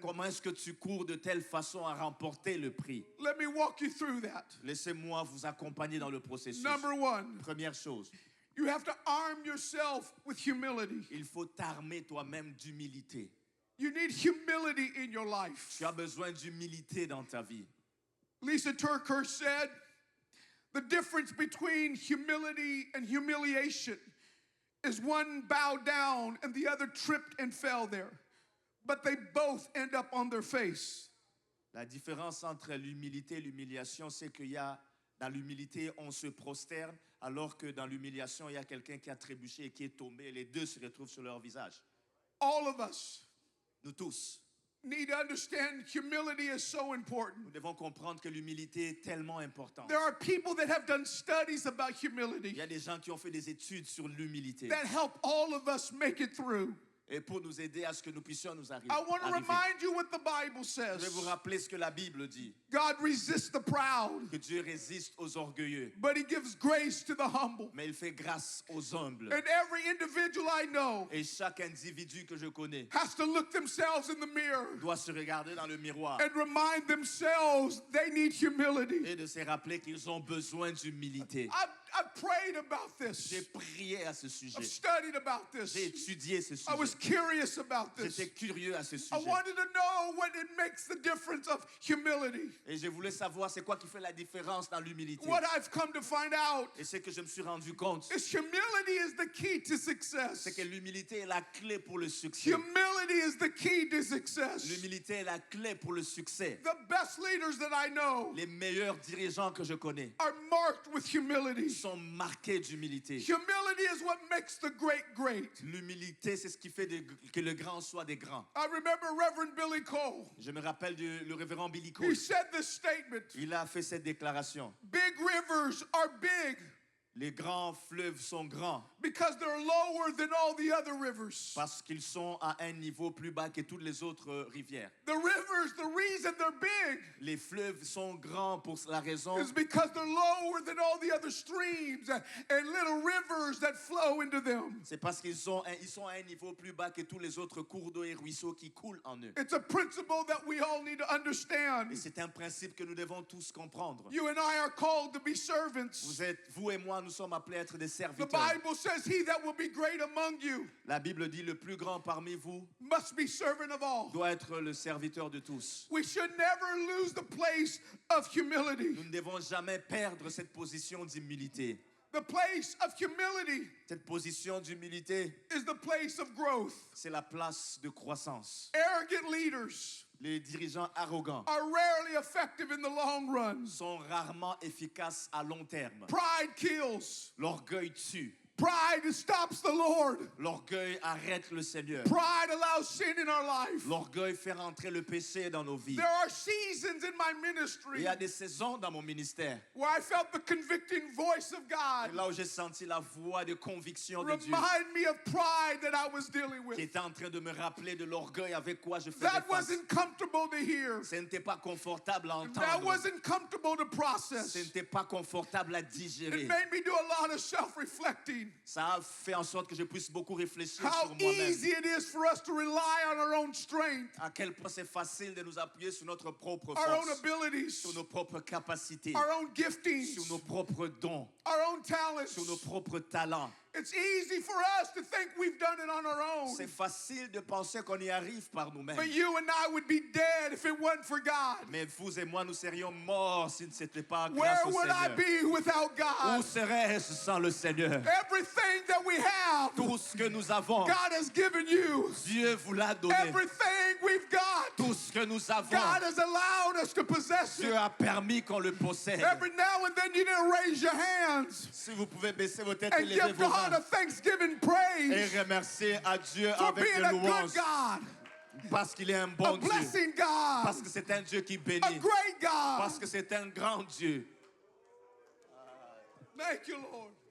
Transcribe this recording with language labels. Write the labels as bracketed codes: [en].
[fr] Comment est-ce que tu cours de telle façon à remporter le prix? [en] Let me walk you through that. [fr] Laissez-moi vous accompagner dans le processus. [en] Number one, [fr] Première chose, [en] you have to arm yourself with humility. [fr] il faut t'armer toi-même d'humilité. [en] You need humility in your life. [fr] Tu as besoin d'humilité dans ta vie. [en] Lisa Turkhurst said, the difference between humility and humiliation is one bowed down and the other tripped and fell there. But they both end up on their face. [fr] La différence entre l'humilité et l'humiliation, c'est qu'il y a, dans l'humilité, on se prosterne, alors que dans l'humiliation, il y a quelqu'un qui a trébuché et qui est tombé, et les deux se retrouvent sur leur visage. [en] All of us [fr] Nous tous, [en] need to understand humility is so important. [fr] nous devons comprendre que l'humilité est tellement importante. [en] There are people that have done studies about [fr] Il [en] humility [fr] y a des gens qui ont fait des études sur l'humilité. [en] that help all of us make it through. [fr] Et pour nous aider à ce que nous puissions nous arriver. [en] I want to remind you what the Bible [fr] Je vais vous [en] says. [fr] rappeler ce que la Bible dit. [en] God resists the proud, [fr] Que Dieu résiste aux orgueilleux, [en] but he gives grace to the humble. [fr] mais il fait grâce aux humbles. [en] And every individual I know [fr] Et chaque individu que je connais [en] has to look themselves in the mirror [fr] doit se regarder dans le miroir [en] and remind themselves they need humility. [fr] et de se rappeler qu'ils ont besoin d'humilité. [en] I've prayed about [fr] J'ai [en] this. [fr] prié à ce sujet. [en] I've studied about this. [fr] J'ai étudié ce [en] I was [fr] sujet. [en] curious about this. [fr] J'étais curieux à ce [en] I [fr] sujet. [en] wanted to know what it makes the difference of humility. [fr] Et je voulais savoir c'est quoi qui fait la différence dans l'humilité. [en] What I've come to find out [fr] Et c'est que je me suis rendu compte, [en] is humility is the key to success. [fr] c'est que l'humilité est la clé pour le succès. [en] Humility is the key to success. [fr] L'humilité est la clé pour le succès. [en] The best leaders that I know [fr] Les meilleurs dirigeants que je connais [en] are marked with humility. [fr] sont marqués d'humilité. [en] Humility is what makes the great great. [fr] L'humilité, c'est ce qui fait que le grand soit des grands. [en] I remember Reverend Billy Cole. [fr] Je me rappelle le révérend Billy [en] He [fr] Cole. [en] said this statement. [fr] Il a fait cette déclaration. [en] Big rivers are big [fr] Les grands fleuves sont grands [en] because they're lower than all the other rivers. [fr] parce qu'ils sont à un niveau plus bas que toutes les autres rivières. [en] The rivers, the reason they're big [fr] Les fleuves sont grands pour la raison [en] is because they're lower than all the other streams and little rivers that flow into them. [fr] c'est parce qu'ils sont à un niveau plus bas que tous les autres cours d'eau et ruisseaux qui coulent en eux. [en] It's a principle that we all need to [fr] Et [en] understand. [fr] c'est un principe que nous devons tous comprendre. [en] You and I are called to be servants. [fr] Vous et moi, nous sommes appelés à être des [en] The [fr] serviteurs. [en] Bible says, he that will be great among you [fr] La Bible dit le plus grand parmi vous [en] must be servant of all. [fr] doit être le serviteur de tous. [en] We should never lose the place of humility. [fr] Nous ne devons jamais perdre cette position d'humilité. [en] The place of humility [fr] Cette position d'humilité, [en] is the place of growth. [fr] c'est la place de croissance. [en] Arrogant leaders [fr] Les dirigeants arrogants [en] are rarely effective in the long run. [fr] sont rarement efficaces à long terme. [en] Pride kills. [fr] L'orgueil tue. [en] Pride stops the Lord. [fr] L'orgueil arrête le Seigneur. [en] Pride allows sin in our life. [fr] L'orgueil fait rentrer le péché dans nos vies. [en] There are seasons in my [fr] Il [en] ministry [fr] y a des saisons dans mon ministère, [en] where I felt the convicting voice of God [fr] là où j'ai senti la voix de conviction de Dieu [en] remind me of pride that I was dealing [fr] qui [en] with. [fr] était en train de me rappeler de l'orgueil avec quoi je faisais [en] That [fr] face. [en] wasn't comfortable to hear. [fr] Ce n'était pas confortable à [en] That [fr] entendre. [en] wasn't comfortable to process. [fr] Ce n'était pas confortable à [en] It [fr] digérer. [en] made me do a lot of self-reflecting. [fr] Ça a fait en sorte que je puisse beaucoup réfléchir [en] How [fr] sur moi-même. [en] easy it is for us to rely on our own strength, [fr] À quel point c'est facile de nous appuyer sur notre propre [en] our own [fr] force, [en] abilities, [fr] sur nos propres capacités, [en] our own giftings, [fr] sur nos propres dons, [en] our own talents. [fr] sur nos propres talents. [en] It's easy for us to think we've done it on our own. [fr] C'est facile de penser qu'on y arrive par nous-mêmes. [en] But you and I would be dead if it wasn't for God. [fr] Mais vous et moi, nous serions morts si ce n'était pas [en] Where [fr] grâce au [en] would I [fr] Seigneur. [en] be without [fr] Où [en] God? [fr] serais-je sans le Seigneur? [en] Everything that we have, [fr] Tout ce que nous avons, [en] God has given you. [fr] Dieu vous l'a donné. [en] Everything we've got, [fr] Tout ce que nous avons, [en] God has allowed us to possess [fr] Dieu [en] it. [fr] a permis qu'on le possède. [en] Every now and then you need to raise your hands [fr] Si vous pouvez baisser vos têtes et [en] and [fr] lever [en] give [fr] vos [en] God [fr] mains [en] a thanksgiving [fr] et [en] praise [fr] remercier à Dieu [en] for [fr] avec [en] being [fr] de [en] a good [fr] louanges [en] God, [fr] parce qu'il est un [en] a [fr] bon Dieu, [en] blessing God, [fr] parce que c'est un Dieu qui [en] a [fr] bénit, [en] great [fr] parce [en] God. [fr] que c'est un grand Dieu. [en] Thank you, Lord.